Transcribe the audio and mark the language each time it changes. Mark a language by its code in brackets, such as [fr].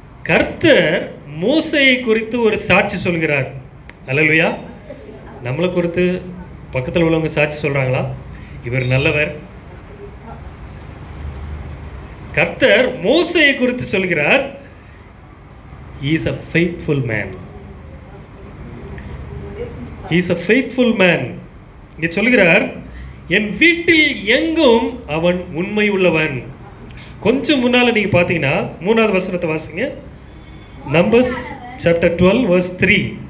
[ta] கர்த்தர் மோசேயை குறித்து ஒரு சாட்சி சொல்கிறார். அல்லேலூயா. நம்மளை குறித்து பக்கத்தில் உள்ளவங்க சாட்சி சொல்றாங்களா? இவர் நல்லவர். கர்த்தர் மோசேயை குறித்து சொல்கிறார், [en] he is a faithful man. He is a faithful man. [ta] இங்கே சொல்கிறார், என் வீட்டில் எங்கும் அவன் உண்மை உள்ளவன். கொஞ்சம் முன்னால் நீங்கள் பார்த்தீங்கன்னா 3வது வசனத்தை வாசிங்க. [en] Numbers chapter 12 verse 3.